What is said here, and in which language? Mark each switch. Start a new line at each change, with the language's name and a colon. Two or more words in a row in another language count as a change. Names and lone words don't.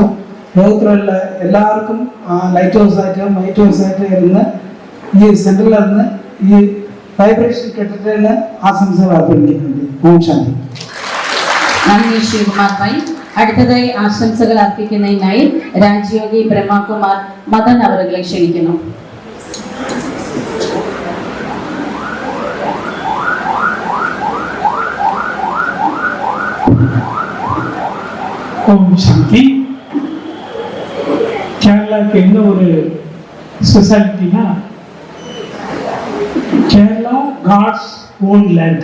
Malayalam: ലോകത്തിലുള്ള എല്ലാവർക്കും
English: light house
Malayalam: ആയിട്ടും
English: night house
Malayalam: ആയിട്ടും ഇരുന്ന് ഈ സെന്ററിൽ നിന്ന് ഈ വൈബ്രേഷൻ കെട്ടിട്ട് ആശംസകൾ അർപ്പിക്കുന്നുണ്ട്. ഓം ശാന്തി. നന്ദി ശിവകുമാർ ഭായ്. അടുത്തതായി ആശംസകൾ അർപ്പിക്കുന്നതിനായി രാജയോഗി ബ്രഹ്മകുമാർ മദൻ അവരെ ക്ഷണിക്കുന്നു.
Tamil: ஓம் சாந்தி. கேரளாவுக்கு என்ன ஒரு ஸ்பெஷாலிட்டினா, கேரளா
English: God's own land.